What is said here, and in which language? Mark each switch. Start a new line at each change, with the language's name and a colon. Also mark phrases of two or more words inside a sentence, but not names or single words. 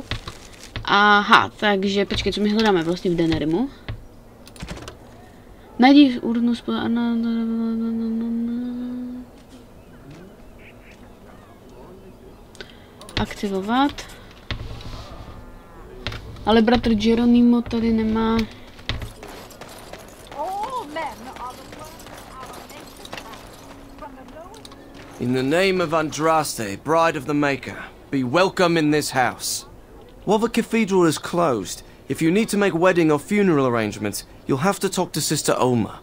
Czech: Aha, takže počkej, co my hledáme vlastně v Denerimu? Najdi urnu aktivovat. Ale bratr Geronimo tady nemá.
English: In the name of Andraste, bride of the Maker, be welcome in this house. While the cathedral is closed, if you need to make wedding or funeral arrangements, you'll have to talk to Sister Olma.